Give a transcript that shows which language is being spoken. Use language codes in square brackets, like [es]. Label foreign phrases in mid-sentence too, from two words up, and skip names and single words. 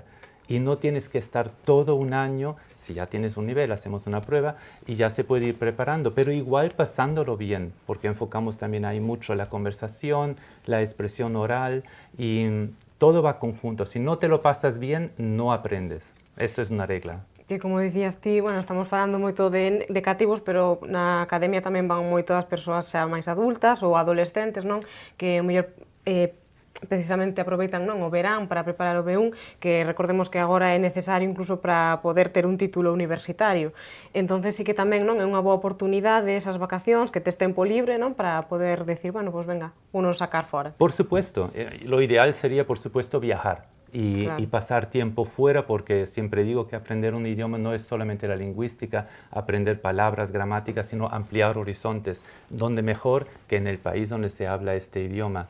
[es] Y no tienes que estar todo un año, si ya tienes un nivel, hacemos una prueba y ya se puede ir preparando, pero igual pasándolo bien, porque enfocamos también ahí mucho la conversación, la expresión oral y todo va conjunto. Si no te lo pasas bien, no aprendes. Esto es una regla. [gl] Que como dicías ti, bueno, estamos falando moito de cativos, pero na academia tamén van moitas persoas xa máis adultas ou adolescentes, non? Que mellor precisamente aproveitan o verán para preparar o B1, que recordemos que agora é necesario incluso para poder ter un título universitario. Entonces sí que tamén é unha boa oportunidade esas vacacións, que tes tempo libre, para poder decir, bueno, pues venga, uno sacar fora. [es] Por supuesto, lo ideal sería, por supuesto, viajar. Y pasar tiempo fuera, porque siempre digo que aprender un idioma no es solamente la lingüística, aprender palabras, gramáticas, sino ampliar horizontes, donde mejor que en el país donde se habla este idioma.